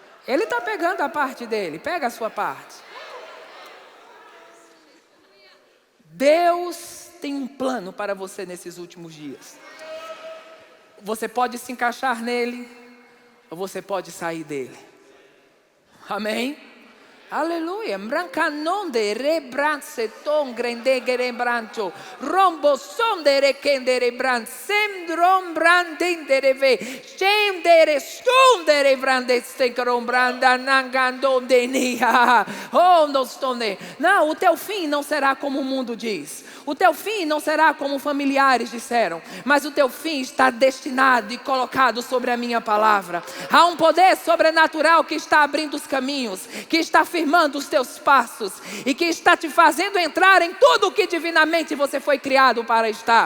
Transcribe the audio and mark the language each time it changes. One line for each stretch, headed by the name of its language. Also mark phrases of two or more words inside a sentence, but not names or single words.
Portuguese: Ele está pegando a parte dele, pega a sua parte. Deus tem um plano para você nesses últimos dias. Você pode se encaixar nele, ou você pode sair dele. Amém? Aleluia. Brancanonde rebranse ton grendegere brancho. Rombo sondere kendere brand. Semdrom brandindere ve. Stemdere stondere brandestenkrom branda nangandonde nia. Oh, não estonde. Não, o teu fim não será como o mundo diz. O teu fim não será como familiares disseram. Mas o teu fim está destinado e colocado sobre a minha palavra. Há um poder sobrenatural que está abrindo os caminhos, que está firmando os teus passos e que está te fazendo entrar em tudo o que divinamente você foi criado para estar.